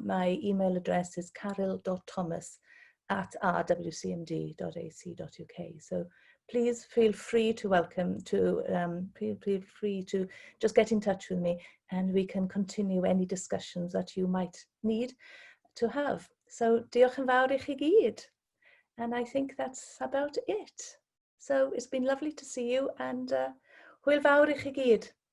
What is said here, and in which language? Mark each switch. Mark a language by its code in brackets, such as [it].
[en] My email address is carol.thomas@rwcmd.ac.uk. So please feel free to just get in touch with me, and we can continue any discussions that you might need to have. [cy] So diolch yn fawr I chi gyd. [en] And I think that's about it. So it's been lovely to see you, and [cy] hwyl fawr I chi gyd.